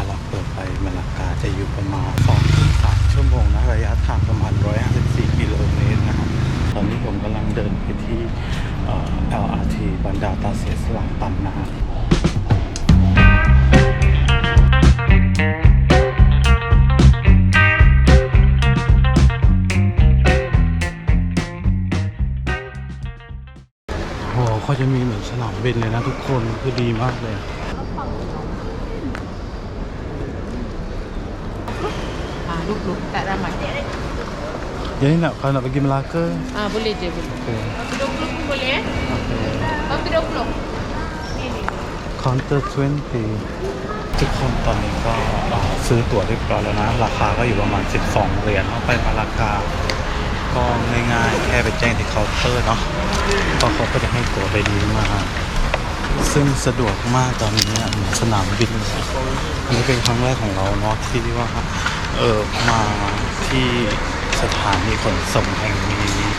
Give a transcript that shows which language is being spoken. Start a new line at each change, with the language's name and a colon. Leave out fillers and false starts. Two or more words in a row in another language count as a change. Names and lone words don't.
Thai: เราเปิดไปมาลากาจะอยู่ประมาณ 2-3 ชั่วโมงนะระยะทางประมาณ154 กิโลเมตรนะครับตอนนี้ผมกำลังเดินไปที่LRT บันดาตาเสียสลังตันนะครับเขาจะมีเหมือนสนามบินเลยนะทุกคนคือดีมากเลย
Malay: Duduk tak ramai. Jadi kalau nak pergi Melaka Boleh je, boleh. Okay. 20 pun boleh Okay. 20. Ni.
Thai: Counter 20ทุกคนตอนนี้ก็ซื้อตั๋วเรียบร้อยแล้วนะราคาก็อยู่ประมาณ12 เหรียญเข้าไปมาลากาก็ง่ายๆแค่ไปแจ้งที่เคาน์เตอร์เนาะก็เขาก็จะให้ตั๋วใบนี้มาซึ่งสะดวกมากตอนนี้เหมือนสนามบินอันนี้เป็นครั้งแรกของเราเนาะที่ว่ามาที่สถานีขนส่งแห่งนี้